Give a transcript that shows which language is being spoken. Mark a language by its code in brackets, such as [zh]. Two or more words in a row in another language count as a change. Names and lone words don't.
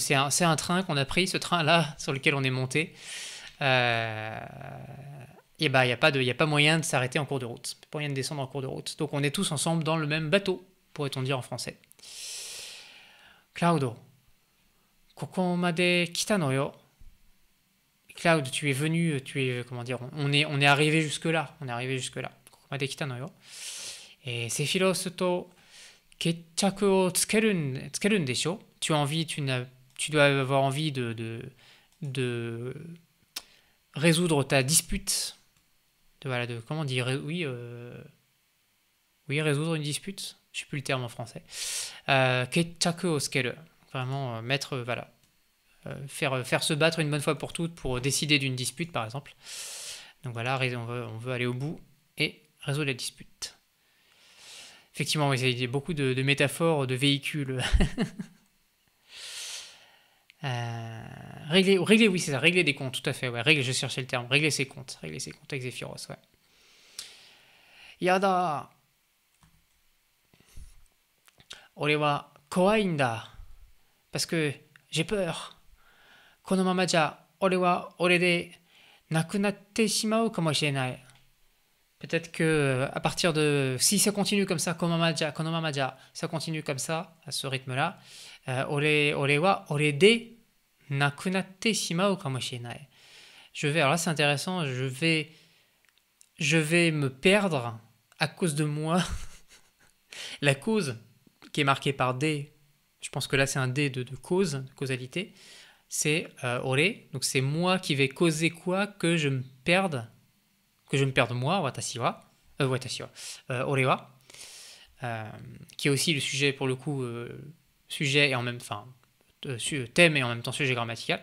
[fr] C'est un train qu'on a pris, ce train-là, sur lequel on est monté. Et bah, il n'y a pas moyen de s'arrêter en cours de route. Pas moyen de descendre en cours de route. Donc on est tous ensemble dans le même bateau, pourrait-on dire en français. [ja] Claudio、ここまで来たのよ. [fr] Cloud, tu es venu, comment dire, on est arrivé jusque-là. On est arrivé jusque-là. [ja] ここまで来たのよ. Et Sephiroth と決着をつけるでしょ. [fr] Tu dois avoir envie de résoudre ta dispute. Comment dire, oui, résoudre une dispute. Je sais plus le terme en français. [ja] 決着をつける. [fr] Vraiment mettre, voilà. Faire se battre une bonne fois pour toutes pour décider d'une dispute, par exemple. Donc voilà, on veut aller au bout et résoudre la dispute. Effectivement, oui, il y a beaucoup de métaphores de véhicules. Régler, oui, c'est ça, régler des comptes, tout à fait. Ouais, je cherchais le terme. Régler ses comptes avec Zephyros, ouais. [ja] やだ。俺は怖いんだ. [fr] Parce que j'ai peur. [ja] このままじゃ、俺は俺でなくなってしまうかもしれない. [fr] Peut-être que à partir de. Si ça continue comme ça, [ja] このままじゃ, [fr] ça continue comme ça, à ce rythme-là, [ja] 俺は俺でなくなってしまうかもしれない. [fr] Alors là c'est intéressant, je vais me perdre à cause de moi. La cause qui est marquée par D, je pense que là c'est un D de cause, de causalité, c'est ore, donc c'est moi qui vais causer quoi que je me perde moi, [ja] 私は、俺は, [fr] qui est aussi le sujet pour le coup, sujet et en même temps, thème et en même temps sujet grammatical.